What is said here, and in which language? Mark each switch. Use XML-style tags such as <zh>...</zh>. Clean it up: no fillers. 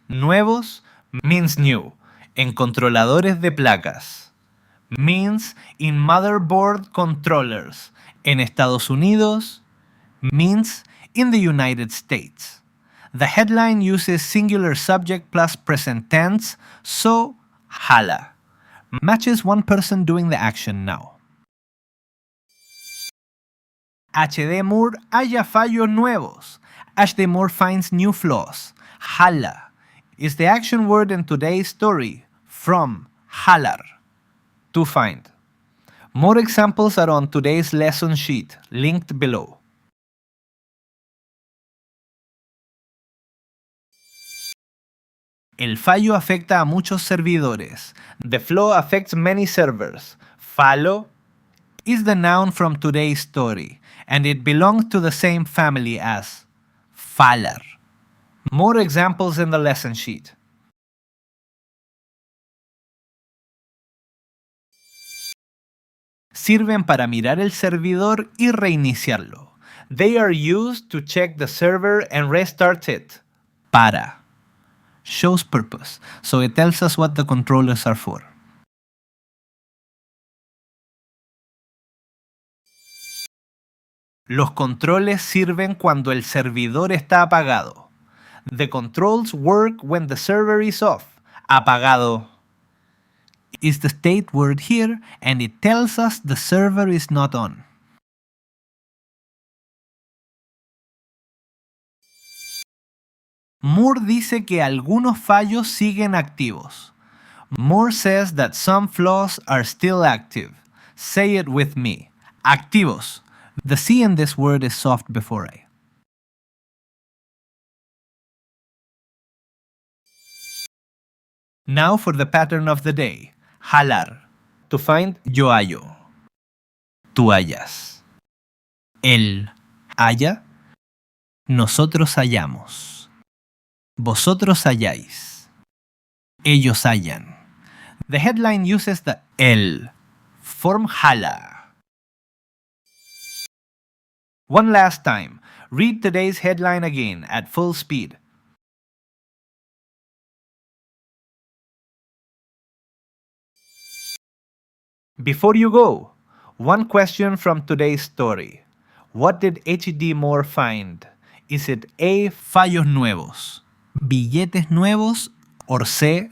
<en>Nuevos means new.</en> <es>En controladores de placas</es> <en>means in motherboard controllers.</en> <es>En Estados Unidos</es> <en>means in the United States. The headline uses singular subject plus present tense, so hallar matches one person doing the action now.</en> <es>H.D. Moore halla fallos nuevos.</es> <en>H.D. Moore finds new flaws. Hallar is the action word in today's story, from hallar, to find. More examples are on today's lesson sheet, linked below.</en> <es>El fallo afecta a muchos servidores.</es> <en>The flaw affects many servers. Fallo is the noun from today's story, and it belongs to the same family as fallar. More examples in the lesson sheet.</en> <es>Sirven para mirar el servidor y reiniciarlo.</es> <en>They are used to check the server and restart it. Para shows purpose, so it tells us what the controllers are for.</en> <es>Los controles sirven cuando el servidor está apagado.</es> <en>The controls work when the server is off. Apagado is the state word here, and it tells us the server is not on.</en> <es>Moore dice que algunos fallos siguen activos.</es> <en>Moore says that some flaws are still active. Say it with me. Activos. The C in this word is soft before A. Now for the pattern of the day.</en> <es>Hallar.</es> <en>To find,</en> <es>yo hallo. Tú hallas. Él halla. Nosotros hallamos. Vosotros halláis. Ellos hallan.</es> <en>The headline uses the el form hallar. One last time, read today's headline again at full speed. Before you go, one question from today's story. What did H.D. Moore find? Is it A.</en> <es>Fallos nuevos, billetes nuevos, or C.</es>